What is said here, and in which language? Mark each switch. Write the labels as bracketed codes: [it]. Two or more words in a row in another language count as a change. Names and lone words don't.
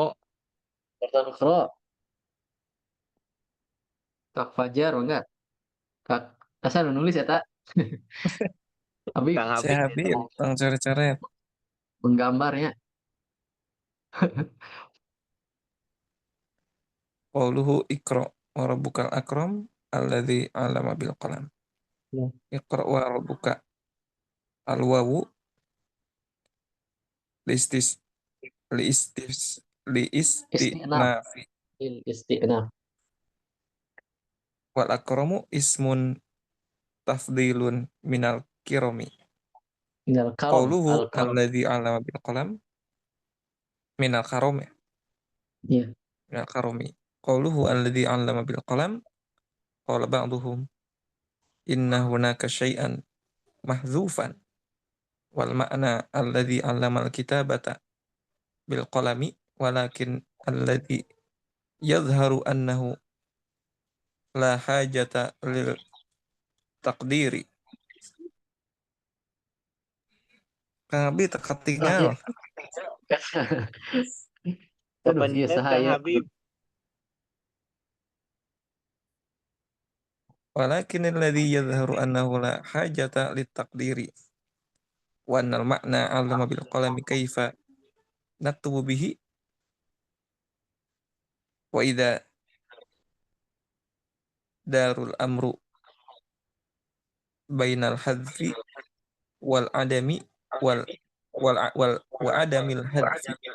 [id] Pertama Iqra, Kak Fajar mangga. Kak asal nulis ya tak? Habib Kang Saya Habib. Habib, Bang coret-coret. menggambarnya. [ar] قوله اقرأ وربك الأكرم الذي علم بالقلم. [id] Ya. [ar] اقرأ وربك الواو للاستئناف للاستئناف Istinaf, liistinafi istinaf. والأكرم اسم تفضيل من الكرم. من الكرم, Qauluhu الكرم. الذي علم بالقلم من الكرم ya, [id] Iya, [ar] من الكرم. قوله الذي علم بالقلم قال بعضهم إن هناك شيئا محذوفا والمعنى الذي علم الكتابة بالقلم ولكن الذي يظهر أنه لا حاجة للتقدير. Kabi teka [id] ah, iya. tinggal. Aduh, iya Kepencet Kang sahaya. Habib. [ar] ولكن الذي يظهر أنه لا حاجة للتقدير وأن المعنى علم بالقلم كيف نكتب به وإذا دار الأمر بين الحذف والعدم وال وعدم الحذف